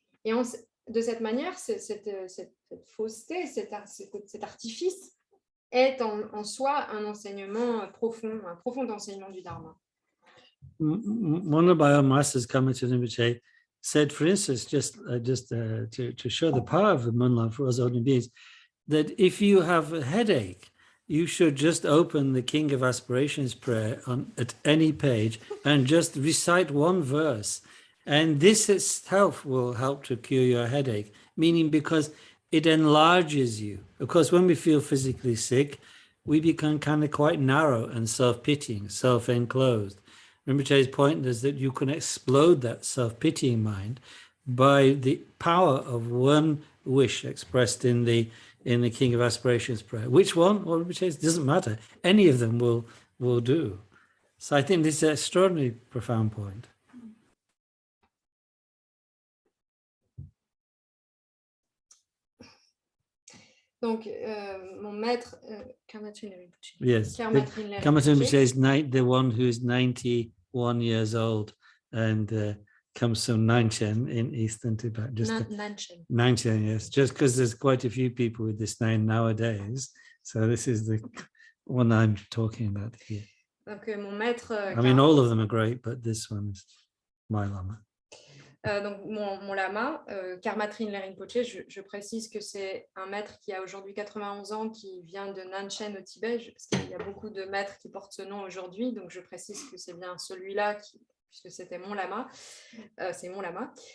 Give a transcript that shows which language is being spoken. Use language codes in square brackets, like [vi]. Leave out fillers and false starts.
[fr] Et de cette manière, cette fausseté, cet artifice est en soi un enseignement profond, un profond enseignement du Dharma. [en] One of our masters, Kamachi Rinpoche, said, for instance, to show the power of the Munlam for us ordinary beings, that if you have a headache, you should just open the King of Aspirations prayer at any page and just recite one verse. And this itself will help to cure your headache, meaning because it enlarges you. Of course, when we feel physically sick, we become kind of quite narrow and self-pitying, self-enclosed. Rinpoche's point is that you can explode that self-pitying mind by the power of one wish expressed in the King of Aspirations prayer. Which one? Well, Rinpoche doesn't matter. Any of them will do. So I think this is an extraordinarily profound point. [fr] Donc, mon maître, Karmatrin Rinpoche. [en] Yes, Karmatrin Rinpoche is the one who is 91 years old and comes from Nanshan in Eastern Tibet. Nanshan, yes, just because there's quite a few people with this name nowadays. So this is the one I'm talking about here. [fr] Donc, mon maître. [en] I mean, all of them are great, but this one is my lama. [fr] Donc, mon lama, Karmatrin Rinpoche, je précise que c'est un maître qui a aujourd'hui 91 ans, qui vient de Nanshan au Tibet, parce qu'il y a beaucoup de maîtres qui portent ce nom aujourd'hui, donc je précise que c'est bien celui-là, puisque c'était mon lama, c'est mon lama.